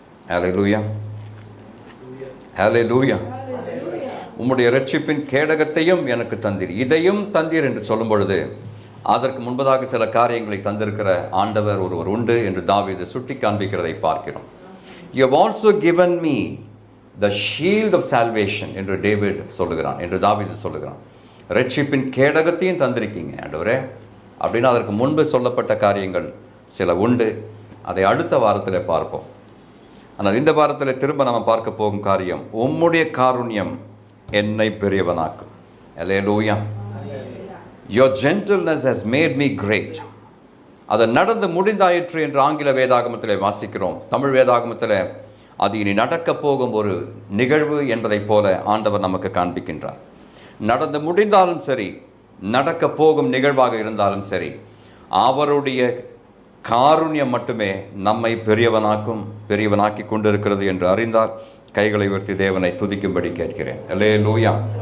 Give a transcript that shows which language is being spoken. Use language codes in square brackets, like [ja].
[ta] ஹல்லேலூயா, ஹல்லேலூயா. உம்முடைய இரட்சிப்பின் கேடகத்தையும் எனக்கு தந்தீர், இதையும் தந்தீர் என்று சொல்லும் பொழுது அதற்கு முன்பதாக சில காரியங்களை தந்திருக்கிற ஆண்டவர் ஒருவர் உண்டு என்று தாவீது சுட்டி காண்பிக்கிறதை பார்க்கிறோம். [en] You have also given me the shield of salvation [ta] என்று டேவிட் சொல்லுகிறான், என்று தாவீது சொல்லுகிறான். இரட்சிப்பின் கேடகத்தையும் தந்திருக்கீங்க ஆண்டவரே அப்படின்னு அதற்கு முன்பு சொல்லப்பட்ட காரியங்கள் சில உண்டு. அதை அடுத்த வாரத்தில் பார்ப்போம். ஆனால் இந்த வாரத்தில் திரும்ப நம்ம பார்க்க போகும் காரியம், உம்முடைய காருண்யம் என்னை பெரியவனாக்கும். அல்லேலூயா. [en] Your gentleness has made me great. [ta] அது நடந்து முடிந்தாயிற்று என்று ஆங்கில வேதாகமத்தில் வாசிக்கிறோம். தமிழ் வேதாகமத்தில் அது இனி நடக்க போகும் ஒரு நிகழ்வு என்பதைப் போல ஆண்டவர் நமக்கு காண்பிக்கின்றார். நடந்து முடிந்தாலும் சரி, நடக்க போகும் நிகழ்வாக இருந்தாலும் சரி, அவருடைய காருண்யம் மட்டுமே நம்மை பெரியவனாக்கி கொண்டிருக்கிறது என்று அறிந்தால் கைகளை உயர்த்தி தேவனை துதிக்கும்படி கேட்கிறேன். அல்லேலூயா.